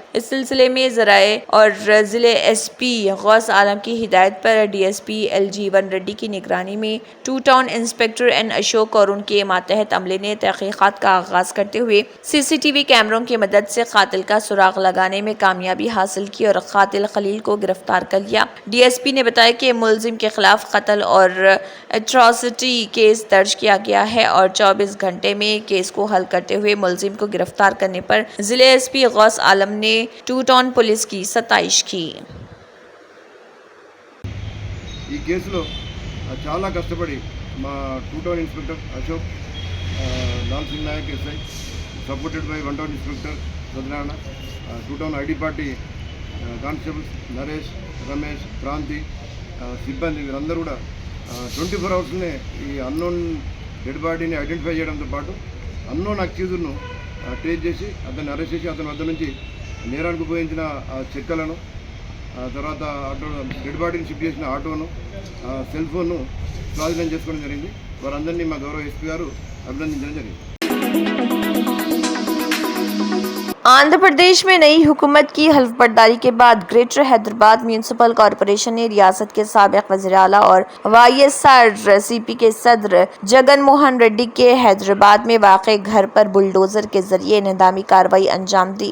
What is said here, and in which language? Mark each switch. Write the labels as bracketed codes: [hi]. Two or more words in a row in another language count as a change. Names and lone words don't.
[ur] اس سلسلے میں ذرائع اور ضلع ایس پی غوث عالم کی ہدایت پر ڈی ایس پی ایل جیون ریڈی کی نگرانی میں 2 ٹاؤن انسپکٹر این اشوک اور ان کے ماتحت عملے نے تحقیقات کا آغاز کرتے ہوئے سی سی ٹی وی کیمروں کی مدد سے قاتل کا سراغ لگانے میں کامیابی حاصل کی اور قاتل خلیل کو گرفتار کر لیا۔ ڈی ایس پی نے بتایا کہ ملزم کے خلاف قتل اور ایٹراسٹی کیس درج کیا گیا ہے اور 24 گھنٹے میں کیس کو حل کرتے ہوئے ملزم کو گرفتار کرنے پر ضلع ایس پی غوث عالم نے 2 ٹاؤن پولیس کی ستائش کی۔ [te] ఈ కేసులో చాలా కష్టపడి మా 2 [en] town inspector [te] అశోక్, లాల్ సింగ్ నాయక్ ఎస్ఐ, [en] supported by [te] 1 [en] town inspector [te] సత్యనారాయణ, 2 [en] town ID party constables [te] నరేష్, రమేష్, క్రాంతి సిబ్బంది వీరందరూ కూడా 24 అవర్స్నే ఈ [en] unknown dead bodyni identify [te] చేయడంతో పాటు [en] unknown accusednu trace [te] చేసి అతన్ని అరెస్ట్ చేసి అతని వద్ద నుంచి నేరానికి ఉపయోగించిన చెక్కలను, తర్వాత [en] auto dead bodyni shift [te] చేసిన ఆటోను, [en] cell phonenu [te] స్వాధీనం చేసుకోవడం జరిగింది। వారందరినీ మా గౌరవ ఎస్పీ గారు అభినందించడం జరిగింది। [ur] آندھرا پردیش میں نئی حکومت کی حلف برداری کے بعد گریٹر حیدرآباد میونسپل کارپوریشن نے ریاست کے سابق وزیر اعلیٰ اور وائی ایس آر سی پی کے صدر جگن موہن ریڈی کے حیدرآباد میں واقع گھر پر بلڈوزر کے ذریعے انہدامی کارروائی انجام دی۔